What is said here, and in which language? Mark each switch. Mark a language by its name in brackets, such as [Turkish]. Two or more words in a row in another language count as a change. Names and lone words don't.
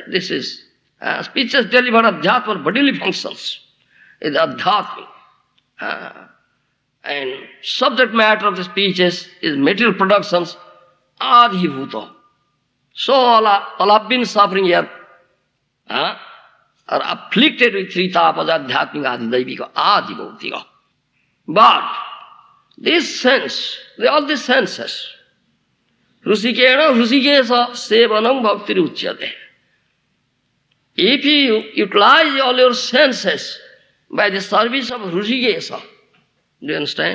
[English] This is speeches delivered ādhyātmika, bodily functions. Is ādhyātmika. And subject matter of the speeches is material productions, ādibhauta. So all have been suffering here, are afflicted with 3 tapas, [Sanskrit] आध्यात्मिक आधिदैविक आधिभौतिक. [English] But this sense, all the senses, [Sanskrit] हृषीकेण हृषीकेश सेवनं भक्ति उच्यते. [English] If you utilize all your senses by the service of Hrusikesa, do you understand?